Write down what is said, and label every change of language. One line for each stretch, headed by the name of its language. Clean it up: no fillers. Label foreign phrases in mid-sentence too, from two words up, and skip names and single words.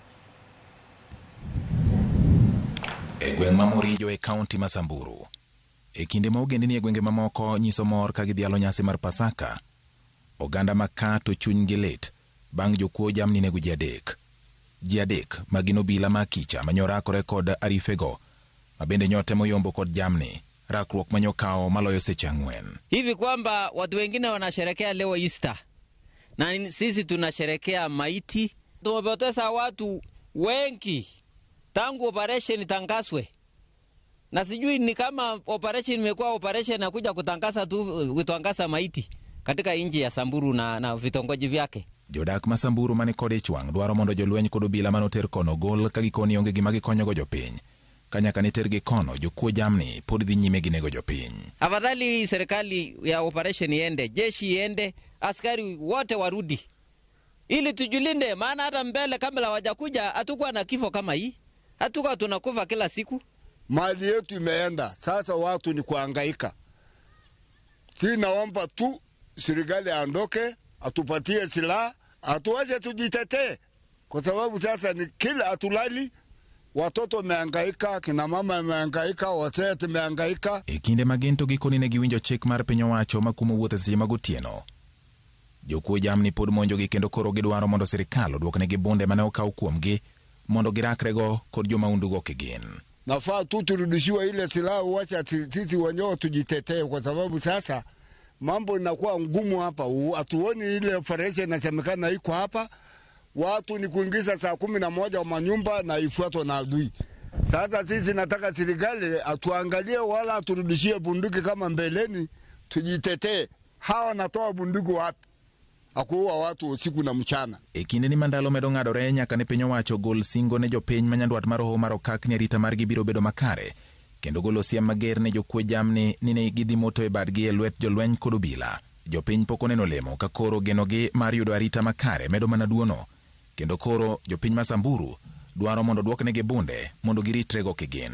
Luo (Kenya and Tanzania): E gweng' ma Morijo e kaunti ma Samburu, e kinde ma ogendini e gwenge mamoko nyiso mor ka gidhialo nyasi mar Pasaka, oganda maka to chunygi lit bang' jokuo jamni nego ji adek. Ji adek ma gin obila makicha manyorakore kod arifego ma bende nyotemo yombo kod jamni, rakruok manyokao maloyo seche 4.
Swahili: Hivi kwamba watu wengine wanasherekea leo Easter na sisi tunasherekea maiti. Tumepoteza watu wengi tangu operation tangazwe. Na sijui ni kama operation imekuwa operation na kuja kutangaza maiti katika inji ya Samburu na vitongoji vyake.
Luo (Kenya and Tanzania): Jodak ma Samburu mane kode chwang dwaro mondo jolweny kod obila manoter kono gol ka gikoni onge gima gikonyogo jopiny. Kanyaka nitergi kono jokuo jamni pod dhi nyime gi nego jopiny.
Swahili: Afadhali serikali ya operation iende, jeshi iende, askari wote warudi. Ili tujulinde, maana hata mbele kabla hawajakuja hatukuwa na kifo kama hii. Hatukuwa tunakufa kila siku. Mali yetu imeenda, sasa watu ni kuhangaika. Naomba tu serikali aondoke, atupatie silaha, atuache tujitetee. Kwa sababu sasa ni kila atulali, watoto wamehangaika, kina mama wamehangaika, wazee wamehangaika.
Luo (Kenya and Tanzania): E kinde magento gikoni ne giwinjo chik mar piny owacho makumo wuotho seche mag otieno, jokuo jamni pod monjogi kendo koro gidwaro mondo sirikal oduoknegi bunde mane okaw kuomgi mondo girakrego kod jomaundugo kigin.
Swahili: Nafaa tu turudishiwe ile silaha, wacha sisi wenyewe tujitetee, kwa sababu sasa mambo inakuwa ngumu hapa. Atuoni ile operation inasemekana iko hapa, watu ni kuingiza saa 11 wa manyumba na ifuatwa na adui. Sasa sisi nataka serikali atuangalie wala aturudishie bunduki kama mbeleni, tujitetee. Hawa natoa bunduki wapi? Akuwa watu usiku na mchana.
Luo (Kenya and Tanzania): E kinde ni mandalo medo ng'adore nyaka ne piny owacho gol singo ne jopiny manyandwat mar Umarokak ni arita margi biro bedo makare, kendo golo siem mager ne jokuo jamni ni ne gidhi moto e badgi e lwet jolweny kod obila. Jopiny pok oneno lemo ka koro genogi mar yudo arita makare medo mana duono, kendo koro jopiny ma Samburu dwaro mondo duoknegi bunde mondo giritrego kigin.